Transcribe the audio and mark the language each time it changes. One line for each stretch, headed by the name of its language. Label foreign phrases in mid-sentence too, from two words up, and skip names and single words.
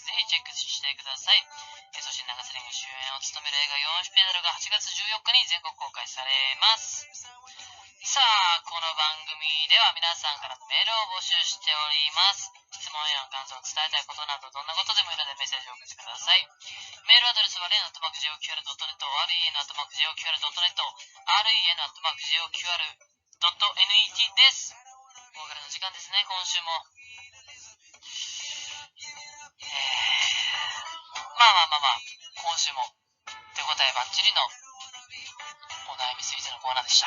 Japanese: ぜひチェックしてください。そして永瀬廉が主演を務める映画4種ペダルが8月14日に全国公開されます。さあ、この番組では皆さんからメールを募集しております。質問や感想、伝えたいことなどどんなことでもいいのでメッセージを送ってください。メールアドレスは ren@joqr.net、ren@joqr.net、ren@joqr.net です。お別れの時間ですね、今週も。今週も手応えバッチリのお悩みスイーツのコーナーでした。